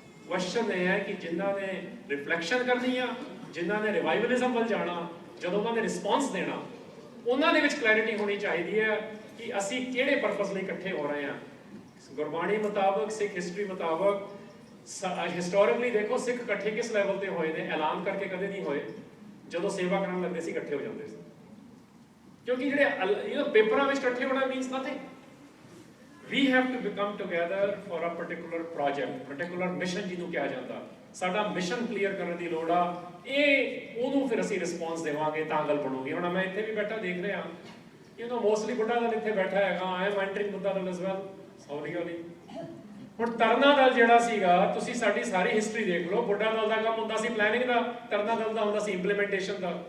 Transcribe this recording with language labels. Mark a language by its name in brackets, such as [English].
[Punjabi] Question ਇਹ ਹੈ ਕਿ ਜਿਨ੍ਹਾਂ ਨੇ ਰਿਫਲੈਕਸ਼ਨ ਕਰਨੀ ਆ, ਜਿਨ੍ਹਾਂ ਨੇ ਰਿਵਾਈਵਲਿਜ਼ਮ ਵੱਲ ਜਾਣਾ, ਜਦੋਂ ਉਹਨਾਂ ਨੇ ਰਿਸਪੌਂਸ ਦੇਣਾ, ਉਹਨਾਂ ਦੇ ਵਿੱਚ ਕਲੈਰਿਟੀ ਹੋਣੀ ਚਾਹੀਦੀ ਹੈ ਕਿ ਅਸੀਂ ਕਿਹੜੇ ਪਰਪਸ ਲਈ ਇਕੱਠੇ ਹੋ ਰਹੇ ਹਾਂ। ਗੁਰਬਾਣੀ ਮੁਤਾਬਕ, ਸਿੱਖ ਹਿਸਟਰੀ ਮੁਤਾਬਕ, ਹਿਸਟੋਰੀਕਲੀ ਦੇਖੋ ਸਿੱਖ ਇਕੱਠੇ ਕਿਸ ਲੈਵਲ ਤੇ ਹੋਏ ਨੇ, ਐਲਾਨ ਕਰਕੇ ਕਦੇ ਨਹੀਂ ਹੋਏ। ਜਦੋਂ ਸੇਵਾ ਕਰਨ ਲੱਗਦੇ ਸੀ ਇਕੱਠੇ ਹੋ ਜਾਂਦੇ ਸੀ, ਕਿਉਂਕਿ ਜਿਹੜੇ ਪੇਪਰਾਂ ਵਿੱਚ ਇਕੱਠੇ ਹੋਣਾ [English] Means nothing. We have to become together for a particular project, particular mission [Punjabi] ਜਿਹਨੂੰ ਕਿਹਾ ਜਾਂਦਾ। ਸਾਡਾ ਮਿਸ਼ਨ ਕਲੀਅਰ ਕਰਨ ਦੀ ਲੋੜ ਆ, ਇਹ ਉਹਨੂੰ ਫਿਰ ਅਸੀਂ ਰਿਸਪੌਂਸ ਦੇਵਾਂਗੇ ਤਾਂ ਗੱਲ ਬਣੂਗੀ। ਹੁਣ ਮੈਂ ਇੱਥੇ ਵੀ ਬੈਠਾ ਦੇਖ ਰਿਹਾ, ਮੋਸਟਲੀ ਬੁੱਢਾ ਦਲ ਇੱਥੇ ਬੈਠਾ ਹੈਗਾ, [English] I am entering [Punjabi] Buddha Dal [English] as well, [Punjabi] ਹੌਲੀ। ਹੁਣ ਤਰਨਾ ਦਲ ਜਿਹੜਾ ਸੀਗਾ, ਤੁਸੀਂ ਸਾਡੀ ਸਾਰੀ ਹਿਸਟਰੀ ਦੇਖ ਲਓ, ਬੁੱਢਾ ਦਲ ਦਾ ਕੰਮ ਹੁੰਦਾ ਸੀ ਪਲੈਨਿੰਗ ਦਾ, ਤਰਨਾ ਦਲ ਦਾ ਹੁੰਦਾ ਸੀ ਇੰਪਲੀਮੈਂਟੇਸ਼ਨ ਦਾ।